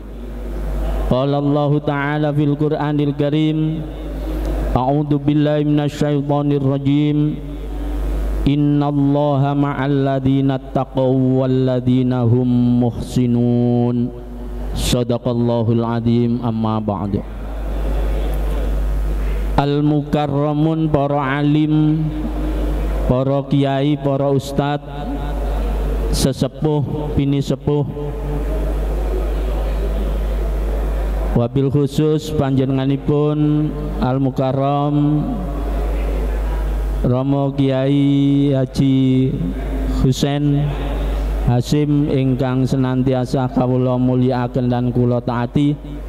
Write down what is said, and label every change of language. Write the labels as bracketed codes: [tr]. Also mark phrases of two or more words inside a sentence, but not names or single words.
[ar] قال الله تعالى في القرآن الكريم أعوذ بالله من الشيطان الرجيم إن الله مع الذين اتقوا والذين هم محسنون. صدق الله العظيم. أما بعد. المكرمون, [jv] para alim, para kiai, para ustad, sesepuh, bini sepuh, [ar] وبالخصوص [jv] panjenenganipun [ar] المكرم [jv] Romo Kiai Haji Husain Hasim ingkang senantiasa kawula mulyakaken dan kula taati,